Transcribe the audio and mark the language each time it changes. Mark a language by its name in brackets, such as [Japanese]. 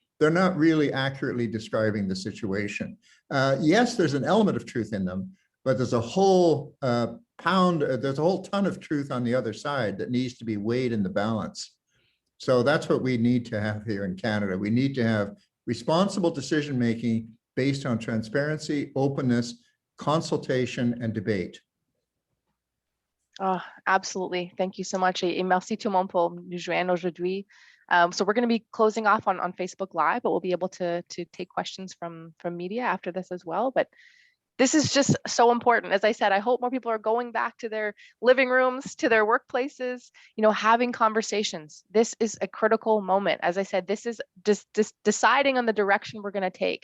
[English] They're not really accurately describing the situation. Yes, there's an element of truth in them, but there's a whole there's a whole ton of truth on the other side that needs to be weighed in the balance. So that's what we need to have here in Canada. We need to have responsible decision-making based on transparency, openness, consultation, and debate. Oh, absolutely. Thank you so much. [French] Et merci tout le monde pour nous joindre aujourd'hui. [English] So we're going to be closing off on Facebook Live, but we'll be able to take questions from media after this as well. But this is just so important. As I said, I hope more people are going back to their living rooms, to their workplaces, having conversations. This is a critical moment. As I said, this is just deciding on the direction we're going to take.